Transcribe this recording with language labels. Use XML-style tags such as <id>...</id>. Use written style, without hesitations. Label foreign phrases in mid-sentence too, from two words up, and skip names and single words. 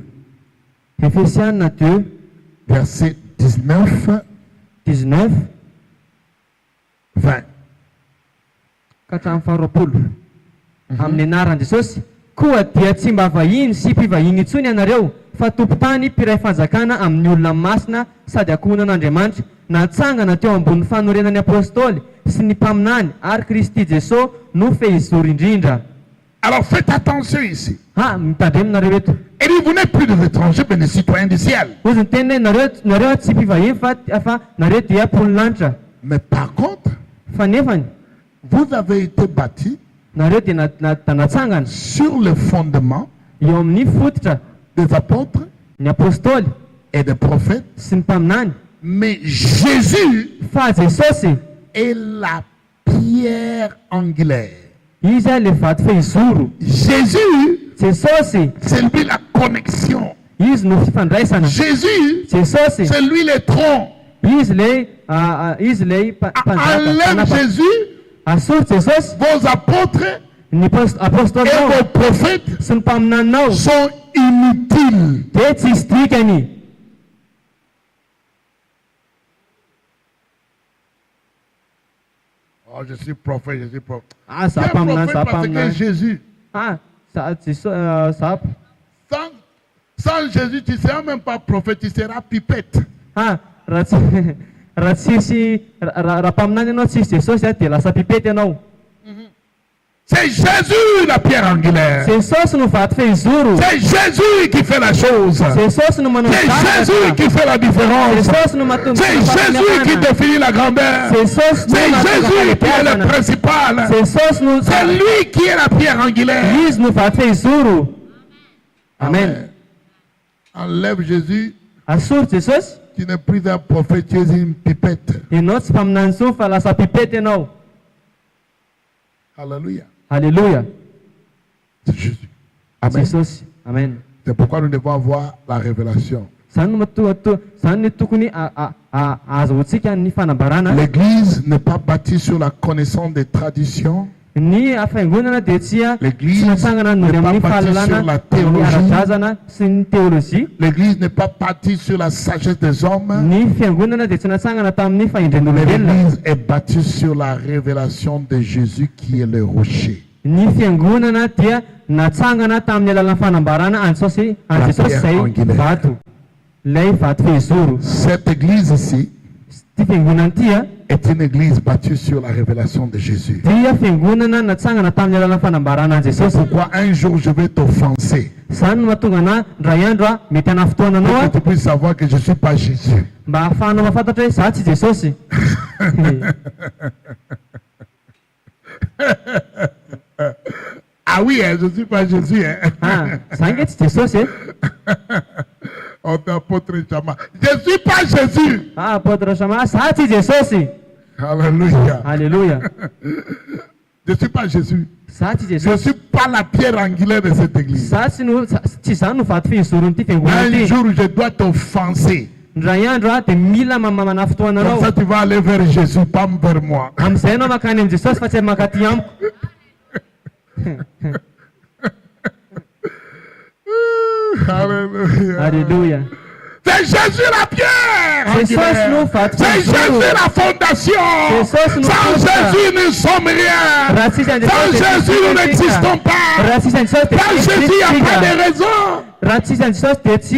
<mg>Efesianina 2, verset 19, 19 20. ka hatramin'ny faharoapolo. Amin'ny anaran'i Jesosy, koa dia tsy mba vahiny sy mpivahiny intsony ianareo, fa tompon-tany mpiray fanjakana amin'ny olona masina sady ankohonan'Andriamanitra, natsangana teo ambony fanorenan'ny apôstôly sy ny mpaminany ary Kristy Jesosy no fehizoro indrindra.</mg> <fr>Alors faites attention ici.</fr> <mg>Mitandreminareo eto.</mg> <fr>Il dit, vous n'êtes plus des étrangers, mais des citoyens du ciel.</fr> <mg>Ozy ny teny nareo tsy mpivahiny fa nareo dia mponin-lanitra.</mg> <fr>Mais par contre,</fr> <mg>Fa nefany</mg> <fr>vous avez été bâtis</fr> <mg>nareo dia natsangana</mg> <fr>sur le fondement</fr> <mg>eo amin'ny fototra</mg> <fr>des apôtres</fr> <mg>ny apôstôly</mg> <fr>et des prophètes.</fr> <mg>sy ny mpaminany.</mg> <fr>Mais Jésus</fr> <mg>Fa Jesosy</mg> <fr>est la pierre angulaire.</fr> <mg>izy le vato fehizoro.</mg> <fr>Jésus,</fr> <mg>Jesosy</mg> <fr>c'est lui la connexion.</fr> <mg>izy no fifandraisana.</mg> <fr>Jésus,</fr> <mg>Jesosy</mg> <fr>c'est lui le tronc.</fr> <mg>izy le</mg> <fr>Enlève Jésus,</fr> <mg>asoro Jesosy</mg> <fr>vos apôtres</fr> <mg>ny</mg> <fr>et</fr> <mg>apôstôlinao</mg> <fr>vos prophètes</fr> <mg>sy ny mpaminaninao</mg> <fr>sont inutiles.</fr> <mg>dia tsy isy dikany.</mg> <fr>Oh, je suis prophète, je suis prophète.</fr> <mg>Za</mg> <fr>Tu es</fr> <mg>mpaminany</mg> <fr>prophète</fr> <mg>za</mg> <fr>parce que</fr> <mg>mpaminany.</mg> <fr>Jésus,</fr> <mg>Za</mg> <fr>sans Jésus, tu ne seras même pas prophète, tu seras pipette.</fr> <mg>raha tsisy raha mpaminany ianao tsisy Jesosy dia lasa pipety ianao.</mg> <fr>C'est Jésus la pierre angulaire.</fr> <mg>Jesosy no vato fehizoro.</mg> <fr>C'est Jésus qui fait la chose.</fr> <mg>Jesosy no manao</mg> <fr>C'est Jésus qui fait la différence.</fr> <mg>Jesosy no mahatonga</mg> <fr>C'est Jésus qui définit la grandeur.</fr> <mg>Jesosy</mg> <fr>C'est Jésus qui est le principal.</fr> <mg>Jesosy no</mg> <fr>C'est lui qui est la pierre angulaire.</fr> <mg>izy no vato fehizoro. Amen.</mg> <fr>Enlève Jésus,</fr> <mg>Asoro Jesosy,</mg> <fr>tu n'es plus un prophète, tu es une pipette.</fr> <mg>ianao tsy mpaminany intsony fa lasa pipety ianao.</mg> <fr>Alléluia.</fr> <mg>Halleluja.</mg> <fr>C'est Jésus. Amen.</fr> <mg>Jesosy. Amen.</mg> <fr>C'est pourquoi nous devons avoir la révélation.</fr> <mg>Zany no zany no tokony azahoantsika ny fanambarana.</mg> <fr>L'église n'est pas bâtie sur la connaissance des traditions.</fr> <mg>Ny fiangonana dia tsy natsangana ny amin'ny fahalalana, ny ara-drazana sy ny teolojia.</mg> <fr>L'église n'est pas bâtie sur la sagesse des hommes.</fr> <mg>Ny fiangonana dia tsy natsangana tamin'ny fahendren'olombelona.</mg> <fr>L'église est bâtie sur la révélation de Jésus qui est le rocher.</fr> <mg>Ny fiangonana dia natsangana tamin'ny alalan'ny fanambarana an Jesosy izay vato, ilay vato fehizoro.</mg> <fr>Cette église ici</fr> <mg>Ty fiangonana ty</mg> <fr>est une église bâtie sur la révélation de Jésus.</fr> <mg>dia fiangonana natsangana tamin'ny alalan'ny fanambarana an Jesosy.</mg> <fr>Pourquoi un jour je vais t'offenser?</fr> <mg>Zany no mahatonga ana ndray andro mety hana fotoana</mg> <fr>Pour</fr> <mg>anao</mg> <fr>que tu puisses savoir que je ne suis pas Jésus.</fr> <mg>mba ahafahanao mahafantatra hoe za tsy Jesosy.</mg> <fr>Ah oui, je ne suis pas Jésus.</fr> <mg>Za nge tsy Jesosy.</mg> <fr>On t'apôtre Chama. Je ne suis pas Jésus.</fr> <mg>Apôtre Chama, za tsy Jesosy.</mg> <fr>Alléluia.</fr> <mg>Alléluia.</mg> <fr>Je ne suis pas Jésus.</fr> <mg>Za tsy</mg> <fr>Je ne</fr> <mg>Jesosy.</mg> <fr>suis pas la pierre angulaire de cette église.</fr> <mg>Za tsy za no vato fehizoron'ity fiangonana</mg> <fr>Un</fr> <mg>ty.</mg> <fr>jour, je dois t'offenser.</fr> <mg>Ndray andro dia mila mamana fotoana</mg> <fr>Comme</fr> <mg>anao.</mg> <fr>ça, tu vas aller vers Jésus, pas vers moi.</fr> <mg>Amizay anao makany amin'ny Jesosy fa tsy makaty amiko.</mg> <fr>Alléluia.</fr> <mg>Alléluia.</mg> <fr>C'est Jésus la pierre. angulaire. C'est Jésus la fondation. Sans Jésus, nous ne sommes rien. Sans Jésus, nous n'existons pas. Sans Jésus, il n'y a pas de raison.</fr>